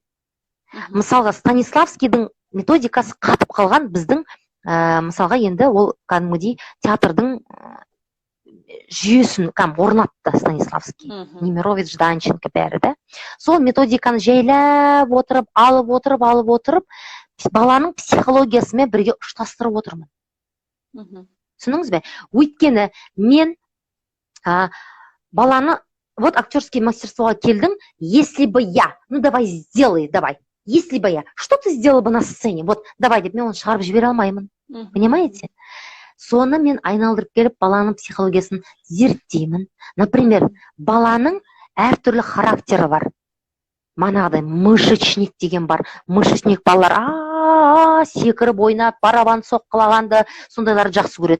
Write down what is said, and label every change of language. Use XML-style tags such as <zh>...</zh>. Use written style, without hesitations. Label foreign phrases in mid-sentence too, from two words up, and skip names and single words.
<kk>Мысалға, Станиславскийдің методикасы қатып қалған біздің, мысалға, енді ол кәдімгідей театрдың жүйесін орнатты Станиславский, Немирович, Данченко бәрі, да. Сол методиканы жайлап отырып, алып отырып, баланың психологиясымен бірге ұштастырып отырмын. Түсініңіз бе? Өйткені мен баланы,</kk> <ru>вот актерский мастерствоға</ru> <kk>келдім,</kk> <ru>если бы я, ну давай сделай, давай, если бы я, что ты сделал бы на сцене, вот давай</ru> <kk>деп, мен оны шығарып жібере алмаймын,</kk> <ru>понимаете?</ru> <kk>Соны мен айналдырып келіп, баланың психологиясын зерттеймін. Например, баланың әртүрлі характері бар. Манағыдай мышечник деген бар. Мышечник балалар секіріп ойнап, барабан соққылағанды, сондайларды жақсы көреді.</kk>